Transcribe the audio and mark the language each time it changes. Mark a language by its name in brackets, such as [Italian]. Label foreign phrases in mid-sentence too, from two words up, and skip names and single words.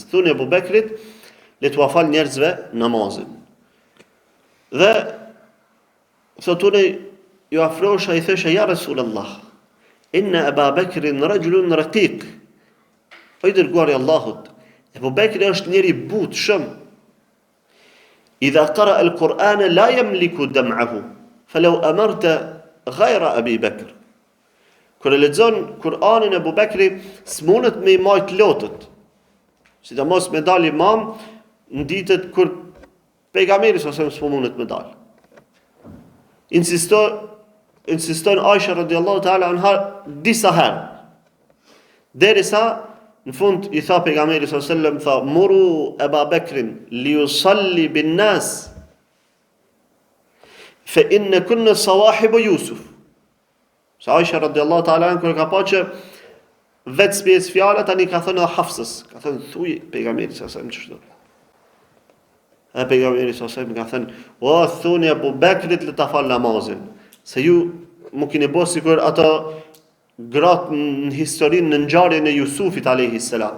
[Albanian] Thuni Abu Bekrit le t'u fal njerëzve namazin. Dhe thotune ju afrosha i thesha [Arabic] يا رسول الله إن أبا بكر رجل رقيق. [Albanian] O i dërguari i Allahut, Ebu Bekri është njeri but shumë. [Arabic] إذا قرأ القرآن لا يملك دمعه فلو أمرت غير أبي بكر. [Albanian] Kur e lexon Kur'anin Ebu Bekri, s'munët me i majt lotët. Sidomos me dal imam në ditët kur pejgamberi s'munët me dal. Insiston Aisha [Arabic] رضي الله تعالى عنها [Albanian] disa herë. Derisa në fund i tha pejgamberi [Arabic] صلى الله عليه وسلم, [Albanian] tha [Arabic] مروا أبا بكر ليصل بالناس فإنكن صواحب يوسف. [Albanian] Sa Aisha [Arabic] رضي الله تعالى عنها [Albanian] kur ka pa që vetë spjes fjala tani ka thënë Hafsës, ka thënë thuj pejgamberi [Arabic] صلى الله عليه وسلم [Albanian] ç'është. E pejgamberi [Arabic] صلى الله عليه وسلم [Albanian] ka thënë, "O thuni Abu Bekrit le ta fal namazin." Se ju më keni bërë sikur ato gratë në historinë në ngjarjen e Jusufit [Arabic] عليه السلام.